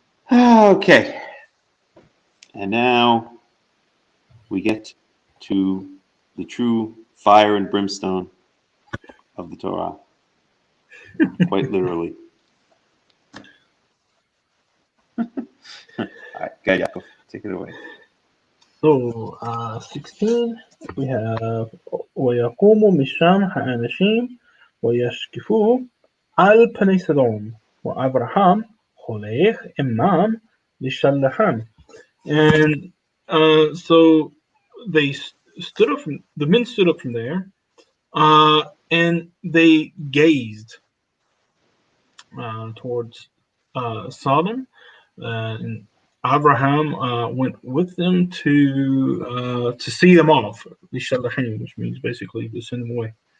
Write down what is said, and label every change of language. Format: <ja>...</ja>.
<en>Okay. And now we get to the true fire and brimstone of the Torah. Quite literally. All right, go Yaakov, take it away. So, 16, we have</en> <he>ويقوم משם האנשים וישקפו על פני סדום ואברהם הולך עמם לשלחם.</he> <en>And so they stood up from, the men stood up from there, and they gazed towards Sodom, and Abraham went with them to see them off, which means basically to send them away.</en>